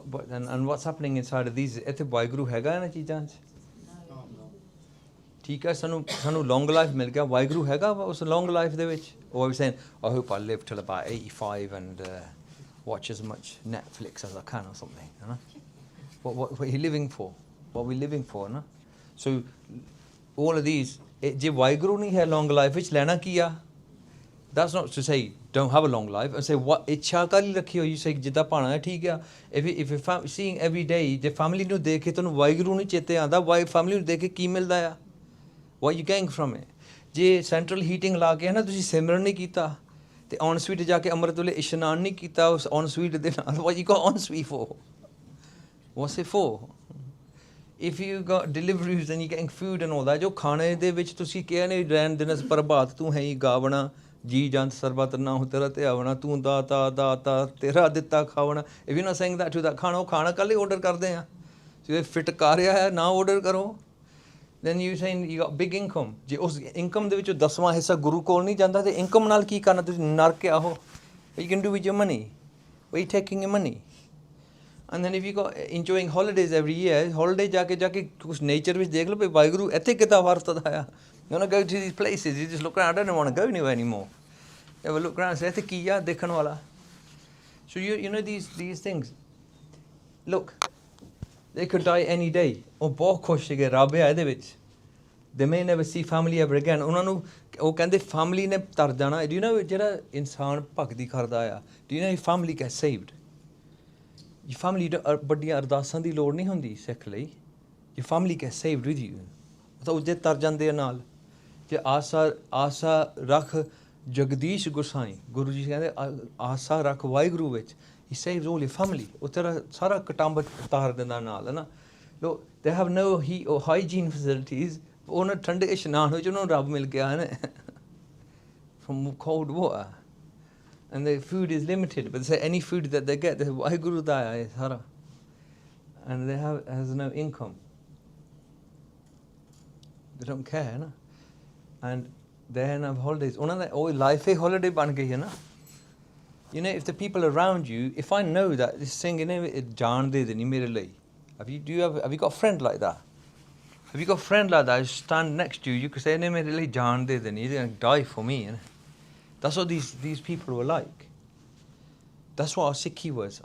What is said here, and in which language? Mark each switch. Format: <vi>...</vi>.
<en>And what's happening inside of these,</en> <pa>ਇੱਥੇ ਵਾਹਿਗੁਰੂ ਹੈਗਾ ਇਹਨਾਂ ਚੀਜ਼ਾਂ 'ਚ? ਠੀਕ ਹੈ, ਸਾਨੂੰ ਲੌਂਗ ਲਾਈਫ ਮਿਲ ਗਿਆ, ਵਾਹਿਗੁਰੂ ਹੈਗਾ ਉਸ ਲੌਂਗ ਲਾਈਫ ਦੇ ਵਿੱਚ?</pa> <en>Or are we saying, I hope I live till about 85 and watch as much Netflix as I can or something, you know? What are you living for? What are we living for, no? So all of these,</en> <pa>ਜੇ ਵਾਹਿਗੁਰੂ ਨਹੀਂ ਹੈ ਲੌਂਗ life ਵਿੱਚ, ਲੈਣਾ ਕੀ ਆ?</pa> <en>That's not to say don't have a long life.</en> <pa>I say what ਇੱਛਾ ਕਾਹਲੀ ਰੱਖੀ ਹੋਈ, you say ਜਿੱਦਾਂ ਭਾਣਾ ਹੈ ਠੀਕ ਆ।</pa> <en>if you're seeing every day,</en> <pa>ਜੇ ਫੈਮਿਲੀ ਨੂੰ ਦੇਖ ਕੇ ਤੁਹਾਨੂੰ ਵਾਹਿਗੁਰੂ ਨਹੀਂ ਚੇਤੇ ਆਉਂਦਾ, ਫੈਮਿਲੀ ਨੂੰ ਦੇਖ ਕੇ ਕੀ ਮਿਲਦਾ ਆ?</pa> <en>what are you getting from it?</en> <pa>ਜੇ ਸੈਂਟਰਲ ਹੀਟਿੰਗ ਲਾ ਕੇ ਹੈ ਨਾ ਤੁਸੀਂ ਸਿਮਰਨ ਨਹੀਂ ਕੀਤਾ ਤੇ ਔਨ ਸਵੀਟ ਜਾ ਕੇ ਅੰਮ੍ਰਿਤ ਵੇਲੇ ਇਸ਼ਨਾਨ ਨਹੀਂ ਕੀਤਾ ਉਸ ਔਨ ਸਵੀਟ ਦੇ ਨਾਲ,</pa> <en>what you got on sweet for? what's it for? if you got deliveries and you're getting food and all that,</en> <pa>ਜੋ ਖਾਣੇ ਦੇ ਵਿੱਚ ਤੁਸੀਂ ਕਿਹਾ ਨਹੀਂ ਰਹਿਣ ਦਿਨਸ ਪ੍ਰਭਾਤ ਤੂੰ ਹੈ ਹੀ ਗਾਵਣਾ, ਜੀ ਜੰਤ ਸਰਬਤ ਨਾ ਹੋ ਤੇਰਾ ਧਿਆਵਣਾ, ਤੂੰ ਦਾਤਾ ਦਾਤਾ ਤੇਰਾ ਦਿੱਤਾ ਖਾਵਣਾ, if you're not saying that to that ਖਾਣਾ, ਉਹ ਖਾਣਾ ਕੱਲ੍ਹ ਹੀ ਆਰਡਰ ਕਰਦੇ ਆ। ਜੇ ਫਿੱਟ ਕਰ ਰਿਹਾ ਹੈ ਨਾ ਆਰਡਰ ਕਰੋ।</pa> <en>then you saying you got big income,</en> <pa>ਜੇ ਉਸ ਇਨਕਮ ਦੇ ਵਿੱਚੋਂ 10ਵਾਂ ਹਿੱਸਾ ਗੁਰੂ ਕੋਲ ਨਹੀਂ ਜਾਂਦਾ ਤੇ ਇਨਕਮ ਨਾਲ ਕੀ ਕਰਨਾ? ਤੁਸੀਂ ਨਰਕ ਆਹੋ।</pa> <en>what you can do with your money? where you taking your money? and then if you got enjoying holidays every year, holiday</en> <pa>ਜਾ ਕੇ ਕੁਛ ਨੇਚਰ ਵਿੱਚ ਦੇਖ ਲਓ ਵੀ ਵਾਹਿਗੁਰੂ ਇੱਥੇ ਕਿੱਦਾਂ ਵਰਤਦਾ ਆ।</pa> <en>you want to go to these places, you just look around, I don't want to go anywhere anymore. you have a look around and say</en> <pa>ਇੱਥੇ ਕੀ ਆ ਦੇਖਣ ਵਾਲਾ?</pa> <en>so you know these things, look, they could die any day.</en> <pa>ਉਹ ਬਹੁਤ ਖੁਸ਼ ਸੀਗੇ ਰੱਬ ਆ ਇਹਦੇ ਵਿੱਚ।</pa> <en>they may never see family ever again.</en> <pa>ਉਹਨਾਂ ਨੂੰ ਉਹ ਕਹਿੰਦੇ ਫੈਮਿਲੀ ਨੇ ਤਰ ਜਾਣਾ। do you know ਜਿਹੜਾ ਇਨਸਾਨ ਭਗਤੀ ਕਰਦਾ ਆ,</pa> <en>do you know your family gets saved?</en> <pa>your family ਵੱਡੀਆਂ ਅਰਦਾਸਾਂ ਦੀ ਲੋੜ ਨਹੀਂ ਹੁੰਦੀ ਸਿੱਖ ਲਈ।</pa> <en>your family gets saved with you.</en> <pa>ਤਾਂ ਉਹਦੇ ਤਰ ਜਾਂਦੇ ਆ ਨਾਲ। ਜੇ ਆਸਾ ਰੱਖ ਜਗਦੀਸ਼ ਗੁਸਾਈ, ਗੁਰੂ ਜੀ ਕਹਿੰਦੇ ਆਸਾ ਰੱਖ ਵਾਹਿਗੁਰੂ ਵਿੱਚ,</pa> <en>he saves all your family.</en> <pa>ਉਹ ਤੇਰਾ ਸਾਰਾ ਕਟੰਬ ਤਾਰ ਦਿੰਦਾ ਨਾਲ, ਹੈ ਨਾ।</pa> <en>Look, they have no heat or hygiene facilities.</en> <pa>ਉਹਨਾਂ ਠੰਡੇ ਇਸ਼ਨਾਨ ਵਿੱਚ ਉਹਨਾਂ ਨੂੰ ਰੱਬ ਮਿਲ ਗਿਆ ਹੈ ਨਾ</pa> <en>from cold water, and the food is limited, but they say any food that they get, they say</en> <pa>Waheguru ਦਾ ਹੈ ਸਾਰਾ,</pa> <en>and they has no income. they don't care, ਹੈ ਨਾ। and they have holidays.</en> <pa>ਉਹਨਾਂ ਦਾ ਉਹ ਲਾਈਫ ਹੀ holiday ਬਣ ਗਈ ਹੈ ਨਾ।</pa> <en>you know, if the people around you, if I know that this thing, you know,</en> <pa>ਜਾਣਦੇ ਦੇ ਨਹੀਂ ਮੇਰੇ ਲਈ।</pa> <en>have you got a friend like that? have you got a friend like that who stand next to you, you could say</en> <pa>ਨਹੀਂ ਮੇਰੇ ਲਈ ਜਾਣਦੇ ਦੇ ਨਹੀਂ,</pa> <en>they're going to die for me, you know? That's what these people were like. That's what our Sikhi was.</en>